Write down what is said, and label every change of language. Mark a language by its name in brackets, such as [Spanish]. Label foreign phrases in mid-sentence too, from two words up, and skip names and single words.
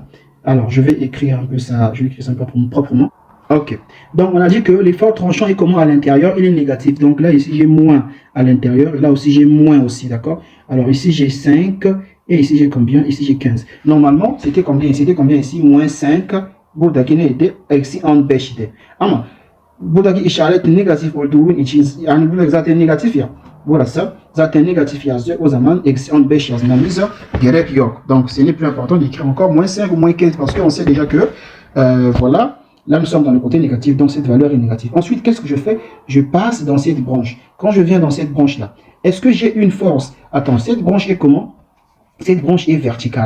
[French] Alors, je vais écrire un peu ça. Je vais écrire ça un peu proprement. Ok. Donc, on a dit que l'effort tranchant est comment à l'intérieur? Il est négatif. Donc là, ici, j'ai moins à l'intérieur. Là aussi, j'ai moins aussi. D'accord? Alors, ici, j'ai 5. Et ici, j'ai combien? Ici, j'ai 15. Normalement, c'était combien? C'était combien ici? Moins 5. [Turkish] Buradaki ne de eksi 15 de. Ama buradaki işaret negatif olduğu için yani burada zaten negatif ya. Burası zaten negatif yazıyor. O zaman eksi 15 yazmamıza gerek yok. [French] Donc, ce n'est plus important d'écrire encore moins 5 ou moins 15 parce qu'on sait déjà que voilà. Là, nous sommes dans le côté négatif, donc cette valeur est négative. Ensuite, qu'est-ce que je fais? Je passe dans cette branche. Quand je viens dans cette branche-là, est-ce que j'ai une force? Attends, cette branche est comment? Cette branche est verticale.